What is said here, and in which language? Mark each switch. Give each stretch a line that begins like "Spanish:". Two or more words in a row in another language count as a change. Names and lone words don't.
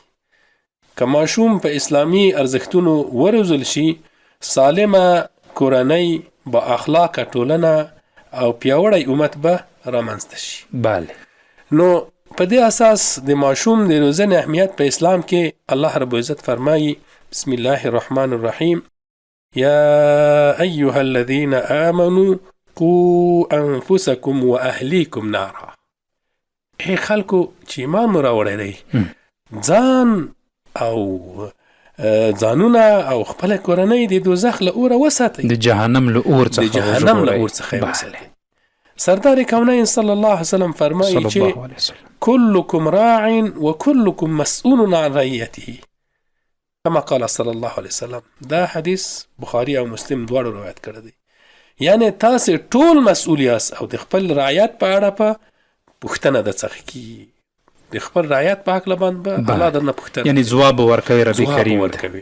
Pashto: که ماشوم په اسلامي ارزښتونو وروزل شي، سالمه کورنۍ، با اخلاقه ټولنه او پیاوړی امت به رامنځته شي. بله. نو په دې اساس د ماشوم د روزنې اهمیت په اسلام کې الله رب العزت فرمایي،
Arabic: بسم الله الرحمن الرحیم، یا ایها الذین آمنوا قوا انفسکم و اهلیکم نارا.
Pashto: ای خلکو چې ایمان مو راوړی دی، ځان او ځانونه او خپل کورنۍ د دوزخ له اوره وساتئ، د جهنم له اور څخه وساتئ. سردار کونین
Arabic: صلی الله علیه وسلم
Pashto: فرمایي چې
Arabic: كلكم راع وكلكم مسؤول عن رعيته كما قال صلی الله علیه وسلم.
Pashto: دا حدیث بخاری او مسلم دواړو روایت کړی دی. یعنی تاسو ټول مسؤل یاست او د خپل رعایت په اړه په پوښتنه د څخه کی د خپل رعایت په حق لبان به الله درنه پوښتنه یعنی جواب ورکوي ربي کریم ورکوي.